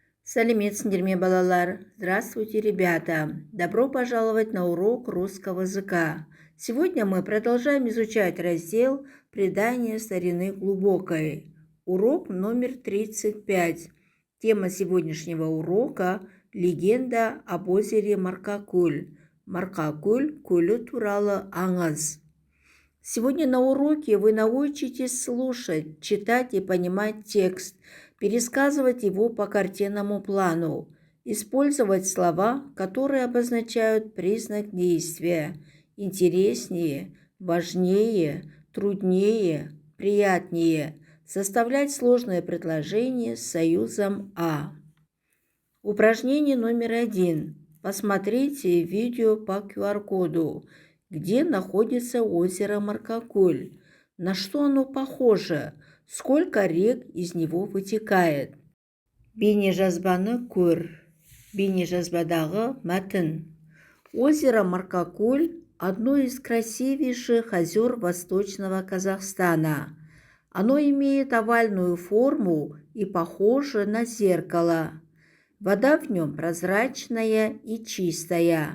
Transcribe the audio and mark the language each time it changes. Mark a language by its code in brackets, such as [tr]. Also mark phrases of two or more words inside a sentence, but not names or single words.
[kk] Сәлеметсіңдер ме, балалар? [ru] Здравствуйте, ребята! Добро пожаловать на урок русского языка. Сегодня мы продолжаем изучать раздел «Предание старины глубокой». Урок номер 35. Тема сегодняшнего урока – легенда об озере Маркакөл. [kk] Маркакөл көлі туралы аңыз. [ru] Сегодня на уроке вы научитесь слушать, читать и понимать текст, пересказывать его по картинному плану, использовать слова, которые обозначают признак действия: интереснее, важнее, труднее, приятнее, составлять сложные предложения с союзом «а». Упражнение номер 1. Посмотрите видео по QR-коду, где находится озеро Маркакөл, на что оно похоже, сколько рек из него вытекает. [kk] Бейнежазбаны көр. Бейнежазбадағы мәтін. [ru] Озеро Маркакөл – одно из красивейших озер Восточного Казахстана. Оно имеет овальную форму и похоже на зеркало. Вода в нем прозрачная и чистая.